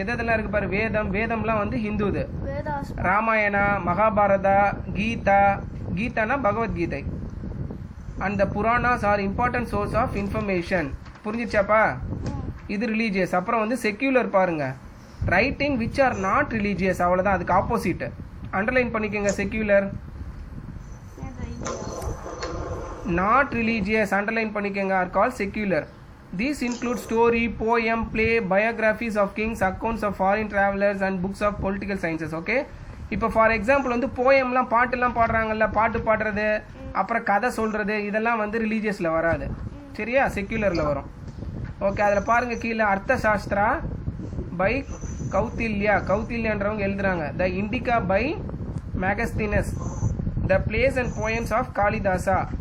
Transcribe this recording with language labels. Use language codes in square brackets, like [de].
[ta] எதெல்லாம் இருக்கு பாரு, வேதம்லாம் வந்து ஹிந்துது. [en] Ramayana, Mahabharata, Geetha, [ta] கீதானா Bhagavad Gita, [en] And the Puranas are important source of information. [ta] புரிஞ்சிச்சாப்பா? இது [en] Religious. [ta] அப்புறம் வந்து செக்யூலர் பாருங்க, [en] writing which are not religious, [ta] அவ்வளோதான், அதுக்கு ஆப்போசிட். அண்டர்லைன் பண்ணிக்கோங்க. செக்யூலர் நாட் ரிலீஜியஸ், அண்டர்லைன் பண்ணிக்கோங்க, R call secular. [en] These include story, poem, play, biographies of kings, accounts of foreign travelers and books of political sciences. [ta] Okay, இப்போ for example வந்து போயம்லாம் பாட்டுலாம் பாடுறாங்கல்ல, பாட்டு பாடுறது, அப்புறம் கதை சொல்கிறது, இதெல்லாம் வந்து ரிலீஜியஸில் வராது, சரியா? செக்யூலரில் வரும். ஓகே, அதில் பாருங்கள் கீழே அர்த்த சாஸ்திரா பை கௌத்தில்யான்றவங்க எழுதுறாங்க. [en] The Indica by Megasthenes, the plays and poems of Kalidasa.